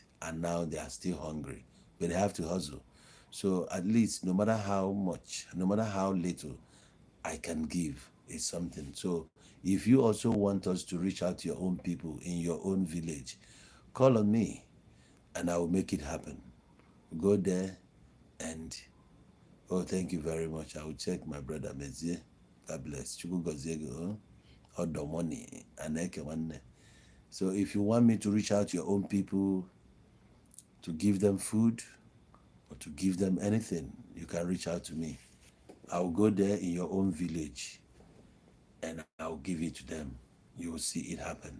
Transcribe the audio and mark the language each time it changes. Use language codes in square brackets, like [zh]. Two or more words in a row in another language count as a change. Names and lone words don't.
[en] And now they are still hungry, but they have to hustle. So at least, no matter how much, no matter how little I can give, is something. So If you also want us to reach out to your own people in your own village, call on me and I will make it happen. Go there and, oh, thank you very much. I will check my brother Mezie. God bless. [ig] Chukwu gozie gị, Odo money and eke nwanne. [en] So if you want me to reach out to your own people, to give them food or to give them anything, you can reach out to me. I will go there in your own village and I'll give it to them. You will see it happen.